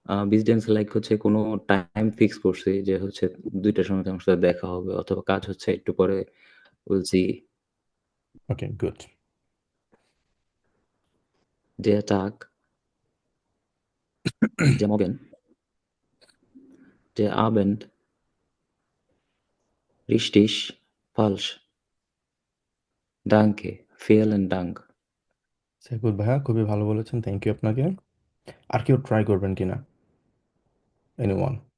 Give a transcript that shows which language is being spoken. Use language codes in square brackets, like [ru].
[bn] Business like হচ্ছে কোনো time fix করছি যে হচ্ছে 2টার সময় তোমার সাথে দেখা হবে অথবা কাজ হচ্ছে একটু পরে বলছি [en] Okay, good. [de] der Tag, der Morgen, der Abend, richtig, falsch, danke, vielen Dank. [bn] Saiful ভাইয়া খুবই ভালো বলেছেন, থ্যাংক ইউ আপনাকে। আর কেউ ট্রাই করবেন কিনা? এনিওয়ান?